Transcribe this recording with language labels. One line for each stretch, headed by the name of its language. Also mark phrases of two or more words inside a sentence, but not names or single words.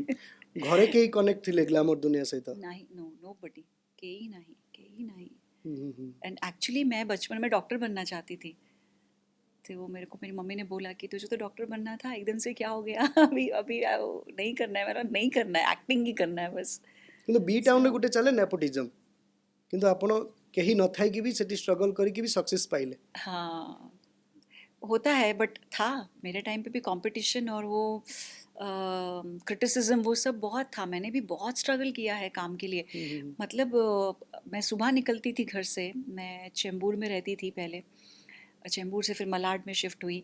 Odia: ଘରେ କେହି କନେକ୍ଟ ଥିଲେ ଗ୍ଲାମର ଦୁନିଆ ସହିତ?
Hindi: नहीं,
English: no body,
Hindi: के ही नहीं। हम्म।
English: and actually
Hindi: मैं बचपन में डॉक्टर बनना चाहती थी। तो वो मेरे को मेरी मम्मी ने बोला कि तुझे तो डॉक्टर बनना था, एकदम से क्या हो गया? अभी अभी नहीं करना है मेरा, नहीं करना है, एक्टिंग ही करना है बस।
Odia: କିନ୍ତୁ ବି ଟାଉନରେ
English: So,
Odia: ଗୋଟେ ଚାଲେ ନେପୋଟିଜମ୍, କିନ୍ତୁ ଆପଣ କେହି ନଥାଇକି ବି ସେଠି ଷ୍ଟ୍ରଗଲ୍ କରିକି ଭି ସକ୍ସେସ ପାଇଲେ।
Hindi: हाँ, होता है, बट था मेरे टाइम पे भी कंपटीशन और वो क्रिटिसिज्म, वो सब बहुत था। मैंने भी बहुत स्ट्रगल किया है काम के लिए। मतलब मैं सुबह निकलती थी घर से, मैं चेंबूर में रहती थी पहले, चेंबूर से फिर मलाड में शिफ्ट हुई।